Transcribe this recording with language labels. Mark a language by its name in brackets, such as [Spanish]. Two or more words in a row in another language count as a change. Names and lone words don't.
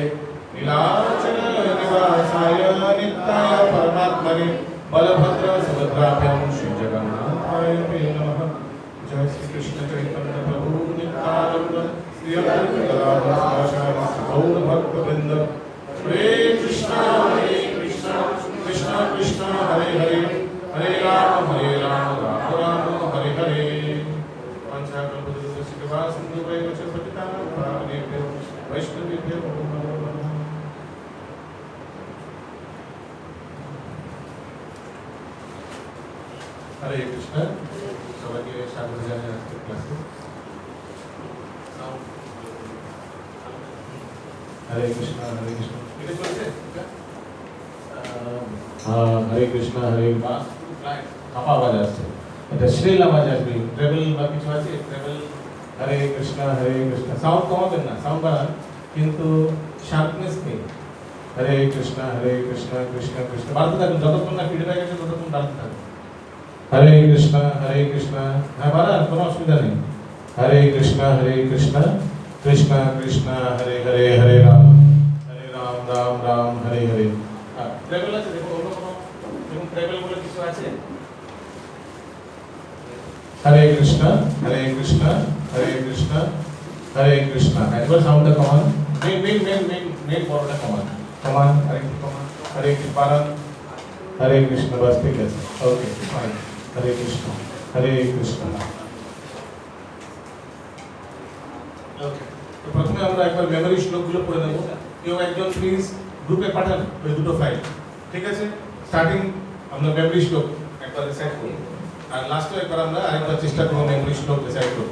[Sanskrit] नीलाचल निवासाय नित्याय परमात्मने बलभद्र सुभद्राभ्यां श्रीजगन्नाथाय ते नमः। जय श्री कृष्ण चैतन्य प्रभु नित्यानंद श्री अद्वैत गदाधर गौर भक्तवृंद। हरे कृष्ण कृष्ण कृष्ण हरे हरे हरे राम राम राम हरे हरे। पंचाकल्पतरुश्च कृपा सिन्धुभ्यो च पतितानां पावनेभ्यो वैष्णवेभ्यो नमो नमः। हरे कृष्ण। [Bangla] সবাইকে স্বাগত জানাই আজকের ক্লাসে। [Sanskrit] হরে কৃষ্ণ হরে কৃষ্ণ [Bangla] এটা চলছে [Sanskrit] হরে কৃষ্ণ হরে [Bangla] কাপা আওয়াজ আসছে, এটা শ্রীল আওয়াজ আসবে, ট্রেবল বা কিছু আছে ট্রেবল। [Sanskrit] হরে কৃষ্ণ [Bangla] সাউন্ড কমাবেন না, সাউন্ড বাড়ান কিন্তু শার্পনেস নেই। [Sanskrit] হরে কৃষ্ণ কৃষ্ণ কৃষ্ণ [Bangla] বাড়তে থাকুন, যতক্ষণ না ফিডব্যাক আসে ততক্ষণ বাড়তে থাকুন। [Sanskrit] हरे कृष्ण [Bangla] হ্যাঁ বারা কোনো অসুবিধা নেই। [Sanskrit] हरे कृष्ण कृष्ण कृष्ण हरे हरे हरे राम राम राम हरे हरे। [Bangla] ट्रेवल আছে দেখো অন্য কোনো যেমন ট্রেভেল বলে কিছু আছে। [Sanskrit] हरे कृष्ण [Bangla] একবার সাউন্ডটা কমান, মেন বড়টা কমান [Sanskrit] হরে কৃষ্ণ हरे कृष्ण [Hindi] बस ठीक है [English] OK fine. [Sanskrit] हरे कृष्ण ओके। [Bangla] তো প্রথমে আমরা একবার মেমরি শ্লোকগুলো পড়ে নেব। কেউ একজন প্লিজ গ্রুপে পাঠান ওই দুটো ফাইল, ঠিক আছে? স্টার্টিং আমরা মেমরি শ্লোক একবার রিসাইট করব আর লাস্টে একবার আমরা আরেকবার চেষ্টা করব মেমরি শ্লোক রিসাইট করতে।